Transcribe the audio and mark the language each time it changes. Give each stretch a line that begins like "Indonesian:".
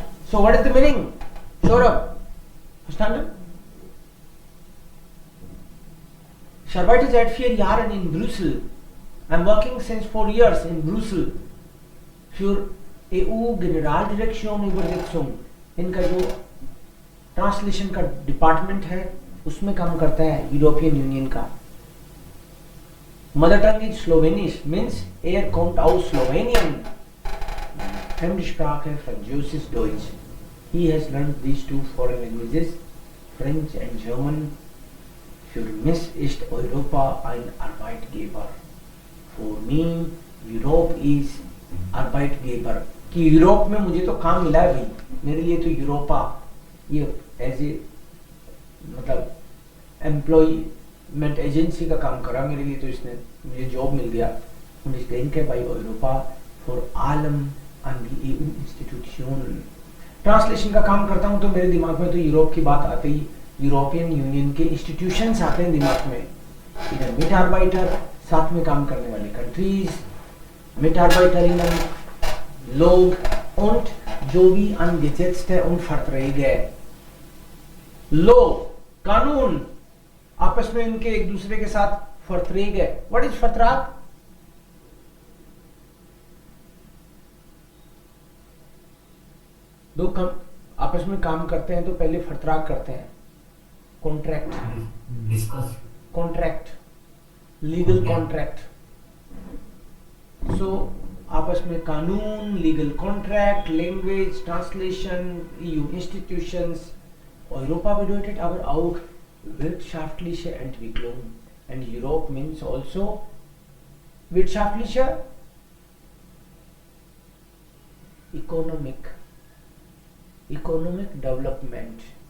English: So what is the meaning? Saurabh, verstanden?
German: Ich arbeite seit 4 Jahren in Brüssel.
English: I'm working since 4 years in Brüssel
German: für EU Generaldirektion Übersetzung.
Hindi: इनका जो translation का department है उसमें काम करता है European union का.
English: mother tongue is Slovenish means एयर
German: kommt aus Slowenien. Fremdsprache Französisch Deutsch.
English: He has learned these 2 foreign languages, French and German.
German: Für mich ist Europa ein Arbeitgeber.
English: For me, Europe is Arbeitgeber.
Hindi: कि Europe में मुझे तो काम मिला है भाई, मेरे लिए तो यूरोपा ये एज ए मतलब एम्प्लॉयमेंट एजेंसी का काम करा मेरे लिए, तो इसने मुझे जॉब मिल गया.
German: Und ich denke bei Europa vor allem an die EU Institutionen.
Hindi: Translation का काम करता हूँ तो मेरे दिमाग में तो यूरोप की बात आते ही यूरोपियन यूनियन के इंस्टीट्यूशंस आते हैं दिमाग में. इधर मिटारबाइटर साथ में काम करने वाली कंट्रीज, मिटारबाइटरिnnen लोग und जो भी angesetzt है उन Verträge. लो कानून आपस में इनके एक दूसरे के साथ Verträge.
English: What is Vertrag?
Hindi: दो आपस में काम करते हैं तो पहले Vertrag करते हैं.
English: Contract, discuss, contract, legal contract.
Hindi: सो आपस में कानून,
English: Legal contract, language, translation, EU Institutions.
German: Europa bedeutet aber auch wirtschaftliche Entwicklung.
English: And Europe means also wirtschaftliche, economic development.